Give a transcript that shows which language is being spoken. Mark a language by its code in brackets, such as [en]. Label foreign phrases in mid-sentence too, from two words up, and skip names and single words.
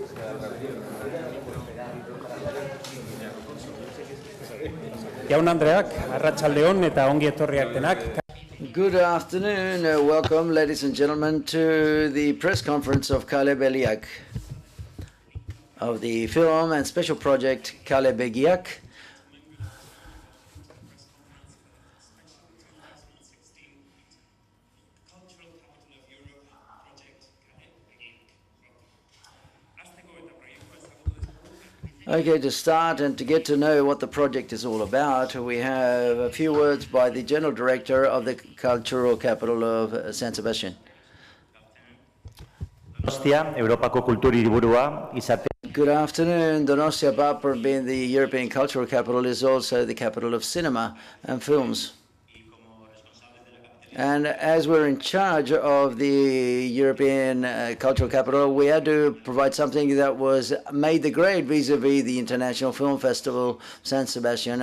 [eu] Jaun Andreak, arratsaldeon eta ongi etorriak denak. [en] Good afternoon. Welcome, ladies and gentlemen, to the press conference of Kalebegiak of the film and special project Kalebegiak. Okay, to start and to get to know what the project is all about, we have a few words by the General Director of the Cultural Capital of San Sebastian. [eu] Europako kultur hiriburua izate. [en] Good afternoon. Donostia, apart from being the European Cultural Capital, is also the capital of cinema and films. And as we're in charge of the European Cultural Capital, we had to provide something that was made the grade vis-a-vis the International Film Festival San Sebastian.